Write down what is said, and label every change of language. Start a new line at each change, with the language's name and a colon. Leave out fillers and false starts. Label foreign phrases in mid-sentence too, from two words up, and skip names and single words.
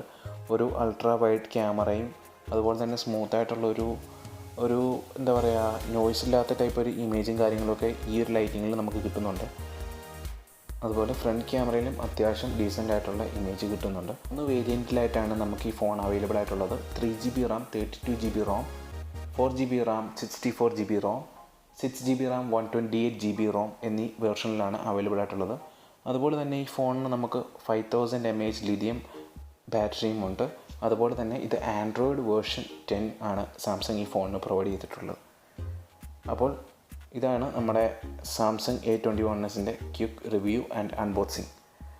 Malayalam: ഒരു
English: ultra wide
Malayalam: ക്യാമറയും അതുപോലെ തന്നെ സ്മൂത്തായിട്ടുള്ള ഒരു എന്താ പറയുക, നോയ്സ് ഇല്ലാത്ത ടൈപ്പ് ഒരു ഇമേജും കാര്യങ്ങളൊക്കെ ഈ ഒരു ലൈറ്റിങ്ങിൽ നമുക്ക് കിട്ടുന്നുണ്ട്. അതുപോലെ ഫ്രണ്ട് ക്യാമറയിലും അത്യാവശ്യം ഡീസൻ്റ് ആയിട്ടുള്ള ഇമേജ് കിട്ടുന്നുണ്ട്. 3 വേരിയൻറ്റിലായിട്ടാണ് നമുക്ക് ഈ ഫോൺ അവൈലബിൾ ആയിട്ടുള്ളത്.
English: 3GB RAM 32GB ROM, 4GB RAM 64GB ROM, 6GB RAM 128GB ROM
Malayalam: എന്നീ വേർഷനിലാണ് അവൈലബിൾ ആയിട്ടുള്ളത്. അതുപോലെ തന്നെ ഈ ഫോണിന് നമുക്ക് 5000 mAh ലിഥിയം ബാറ്ററിയും ഉണ്ട്. അതുപോലെ തന്നെ ഇത്
English: Android version
Malayalam: 10 ആണ് സാംസങ് ഈ ഫോണിന് പ്രൊവൈഡ് ചെയ്തിട്ടുള്ളത്. അപ്പോൾ ഇതാണ് നമ്മുടെ സാംസങ് A21ൻ്റെ
English: quick review and unboxing.